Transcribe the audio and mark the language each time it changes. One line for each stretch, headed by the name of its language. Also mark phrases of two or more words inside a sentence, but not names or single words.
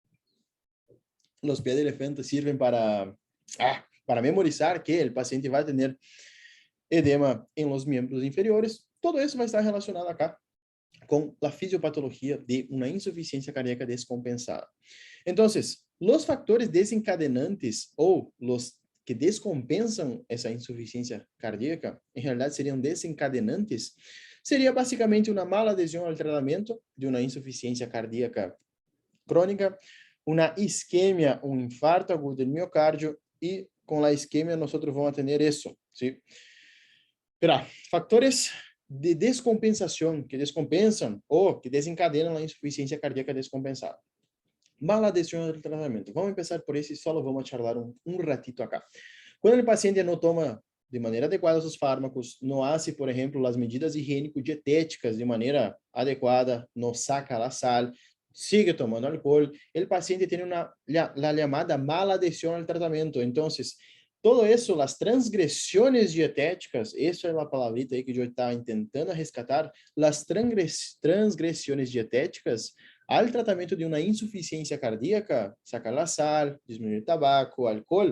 Spanish: Los pies de elefante sirven para memorizar que el paciente va a tener edema en los miembros inferiores. Todo eso va a estar relacionado acá con la fisiopatología de una insuficiencia cardíaca descompensada. Entonces, los factores desencadenantes o los que
Portuguese: descompensam essa insuficiência cardíaca, em realidade seriam desencadenantes, seria basicamente uma mala adesão ao tratamento de uma insuficiência cardíaca crônica, uma isquemia, um infarto agudo do miocárdio, e com a isquemia nós vamos ter isso. ¿Sí? Pero, factores de descompensação que descompensam ou que desencadenam a insuficiência cardíaca descompensada. Mala adesão ao tratamento. Vamos começar por esse e só vamos charlar um ratito acá. Quando o paciente não toma de maneira adequada os fármacos, não hace, por exemplo, as medidas higiênico-dietéticas de maneira adequada, não saca a sal, sigue tomando álcool, o paciente tem a chamada mala adesão ao tratamento. Então, todo isso, as transgressões dietéticas, essa é a palavrita aí que eu estava tentando resgatar, as transgressões dietéticas ao tratamento de uma insuficiência cardíaca, sacar a sal, diminuir o tabaco, álcool.